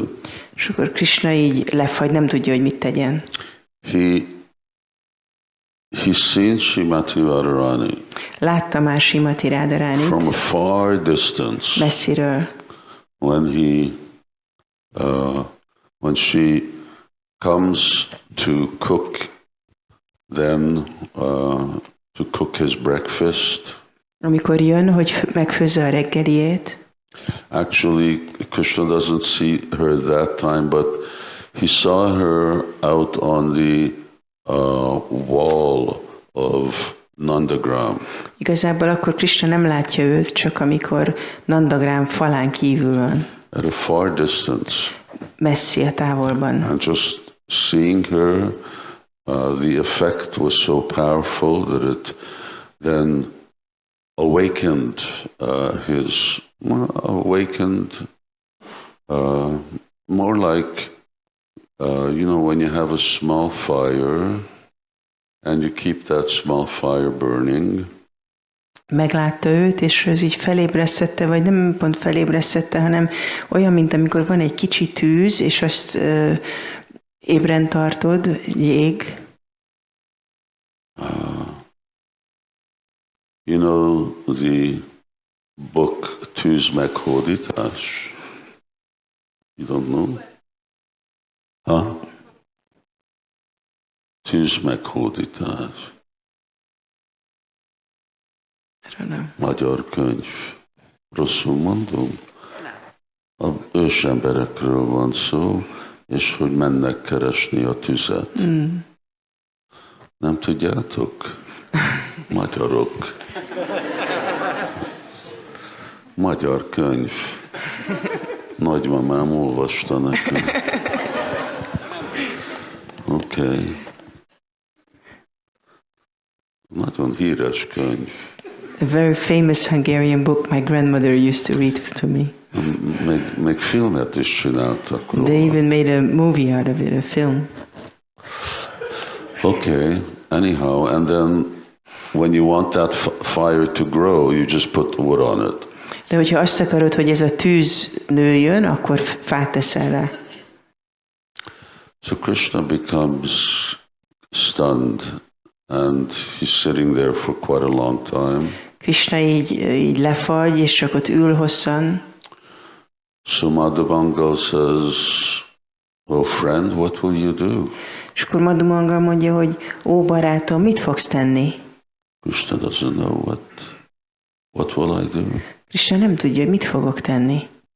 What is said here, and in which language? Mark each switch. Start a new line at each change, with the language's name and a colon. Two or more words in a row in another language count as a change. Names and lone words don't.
Hungarian: És akkor Krishna így lefagy, nem tudja, hogy mit tegyen.
English: He's seen Srimati Radharani.
Hungarian: Látta már Srimati Radharanit.
English: From a far distance.
Hungarian: Messziről.
English: When she comes to cook, then to cook his breakfast.
Hungarian: Amikor jön, hogy megfőzze a reggeliét.
English: Actually, Krishna doesn't see her that time, but he saw her out on the wall of Nandagram.
Hungarian: Igazából akkor Kṛṣṇa nem látja őt, csak amikor Nandagram falán kívül van.
English: At a far distance.
Hungarian: Messzi a távolban.
English: And just seeing her, the effect was so powerful that it then awakened more like, when you have a small fire and you keep that small fire burning.
Hungarian: Meglátta őt, és ez így felébresztette, vagy nem pont felébresztette, hanem olyan, mint amikor van egy kicsi tűz, és azt ébren tartod, jég.
English: You know the book Tűz meghódítás? You don't know? Huh?
Hungarian: Tűz meghódítás. Magyar könyv. Rosszul mondom? A ősemberekről van szó, és hogy mennek keresni a tüzet. Nem tudjátok? Magyarok. Magyar könyv. Nagymamám olvasta nekem. Oké. Nagyon híres könyv.
English: A very famous Hungarian book my grandmother used to read to me.
Hungarian: Még filmet is csináltak róla.
English: They even made a movie out of it, a film. Okay, anyhow, and then when you want that fire to grow, you just put the wood on it.
Hungarian: De hogyha azt akarod, hogy ez a tűz nőjön, akkor fát teszel rá.
English: So Krishna becomes stunned, and he's sitting there for quite a long time.
Hungarian: Kṛṣṇa így lefagy, és csak ott ül hosszan.
English: So Madhavanga says, "Oh friend, what will you do?"
Hungarian: És akkor Madhumanga mondja, hogy ó barátom, mit fogsz tenni?
English: Krishna doesn't know what will I do.
Hungarian: Kṛṣṇa nem tudja, hogy mit fogok tenni.